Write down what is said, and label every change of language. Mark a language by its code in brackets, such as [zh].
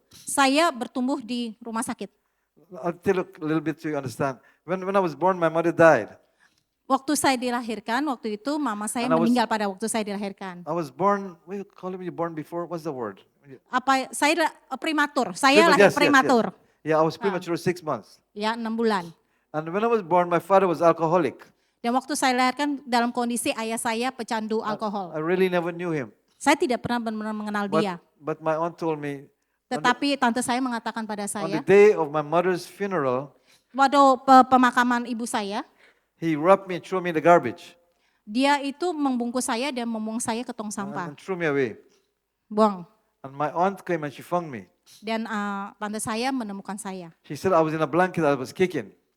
[id] Saya bertumbuh di rumah sakit. [en] I'll tell you a little bit so you understand. When I was born, my mother died. [id] Waktu saya dilahirkan, waktu itu mama saya [en] And I was- [id] meninggal pada waktu saya dilahirkan. [en] I was born, what do you call it when you're born before? What's the word? [id] Saya prematur, saya lahir [en] Yes, yes, yes. [id] prematur. [en] Yeah, I was premature 6 months. [id] Ya, 6 bulan. [en] And when I was born, my father was alcoholic. [id] Dan waktu saya dilahirkan dalam kondisi ayah saya pecandu alkohol. [en] I really never knew him. [id] Saya tidak pernah benar-benar mengenal dia. [en] but my aunt told me [id] Tetapi tante saya mengatakan pada [en] on the [id] saya, [en] day of my mother's funeral, [id] waktu pemakaman ibu saya, [en] he wrapped me and threw me in the garbage [id] dia itu membungkus saya dan membuang saya ke tong sampah. [en] and threw me away. [id] Buang. [en] And my aunt came and she found me. [id] Dan tante saya menemukan saya. [en] She said I was in a blanket, I was kicking.